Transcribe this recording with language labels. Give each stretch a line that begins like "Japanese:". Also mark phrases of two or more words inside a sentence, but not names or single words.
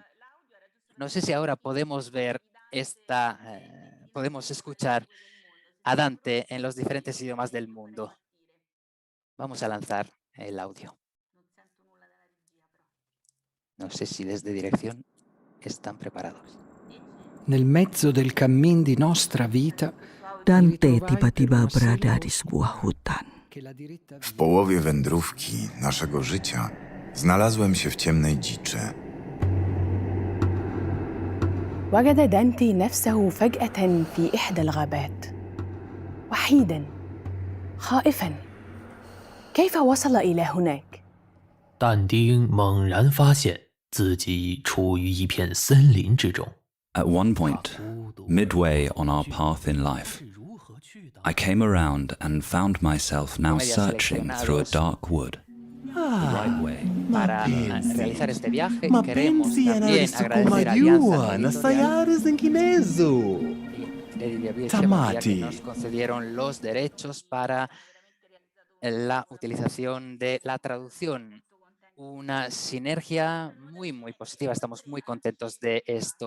Spanish: No sé si ahora podemos ver podemos escuchar a Dante en los diferentes idiomas del mundo. Vamos a lanzar el audio. No sé si desde dirección están preparados.
Italian: Nel mezzo del cammin di nostra vita,
Indonesian: Dante tiba-tiba berada di sebuah hutan.
Polish: W połowie wędrówki naszego życia znalazłem się w ciemnej dziczy.
Arabic: وجد دانتي نفسه فجأة في إحدى الغابات وحيداً خائفاً. كيف وصل إلى هناك؟
Chinese: 但丁猛然发现自己处于一片森林之中。
English: At one point, midway on our path in life, I came around and found myself now searching through a dark wood. The right way.
Spanish: Para realizar este viaje
Italian: Ma
Spanish: queremos
Italian: pensi a
Spanish: también
Italian: adesso come
Spanish: agradecer a
Italian: io
Spanish: Alianza
Italian: a
Spanish: Editorial Sayare Zenkinezo. y Editorial Chevalía, que Tamati. nos concedieron los derechos para la utilización de la traducción. Una sinergia muy, muy positiva. Estamos muy contentos de esto.